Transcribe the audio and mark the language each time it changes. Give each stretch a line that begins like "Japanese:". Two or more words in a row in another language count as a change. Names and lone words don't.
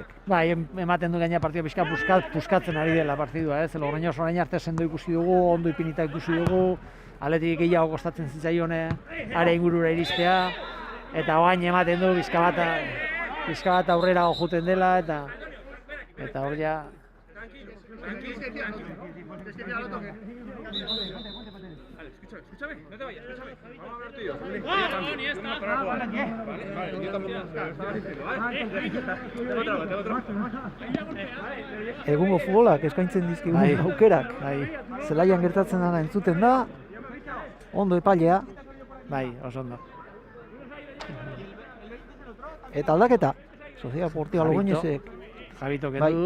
Basque: Bai, ematen du gaina partida pixka puskatzen ari dela partidua, ez? Logroñez orain arte sendo ikusi dugu, ondo ipinita ikusi dugu, Atletik gehiago kostatzen zitzaion are ingurura iristea, eta orain ematen du pixka bat aurrera joeten dela, eta hor ja...
Spanish: Escúchame, no te vayas, escúchame. Vamos a hablar tú y yo. No, ni esta. Vale, yo también. Tengo otro.
Basque: Egungo futbolak eskaintzen dizkigu aukerak. Zelaian gertatzen dena entzuten da, ondo epailea. Bai, oso ondo. Eta aldaketa, Sociedad Deportiva Logroñezek Javito kendu du.